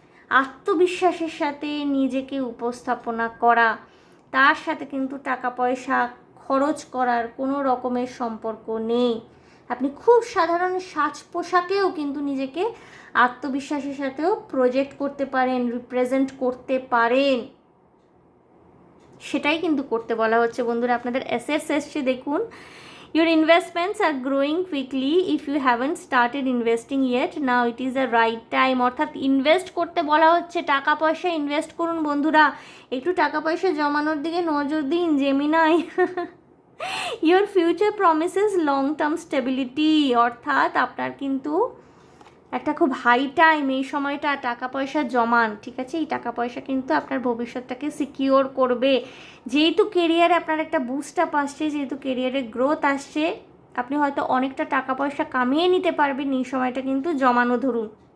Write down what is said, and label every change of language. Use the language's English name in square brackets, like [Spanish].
[Bangla] আত্মবিশ্বাসের সাথে নিজেকে উপস্থাপনা করা, তার সাথে কিন্তু টাকা পয়সা খরচ করার কোনো রকমের সম্পর্ক নেই। আপনি খুব সাধারণ সাজ পোশাকেও কিন্তু নিজেকে আত্মবিশ্বাসের সাথেও প্রজেক্ট করতে পারেন, রিপ্রেজেন্ট করতে পারেন, সেটাই কিন্তু করতে বলা হচ্ছে বন্ধুরা। আপনাদের অ্যাসেটস এসছে দেখুন। [English] Your investments are growing quickly if you haven't started investing yet. Now it is the right time. [Bangla] অর্থাৎ ইনভেস্ট করতে বলা হচ্ছে, টাকা পয়সা ইনভেস্ট করুন বন্ধুরা, একটু টাকা পয়সা জমানোর দিকে নজর দিন Gemini. [English] Your future promises long term stability. [Bangla] অর্থাৎ আপনার কিন্তু একটা খুব হাই টাইম, এই সময়টা টাকা পয়সা জমান, ঠিক আছে? এই টাকা পয়সা কিন্তু আপনার ভবিষ্যৎটাকে সিকিওর করবে। যেহেতু কেরিয়ারে আপনার একটা বুস্ট আপ আসছে, যেহেতু কেরিয়ারে গ্রোথ আসছে, আপনি হয়তো অনেকটা টাকা পয়সা কামিয়ে নিতে পারবেন, এই সময়টা কিন্তু জমানো ধরুন।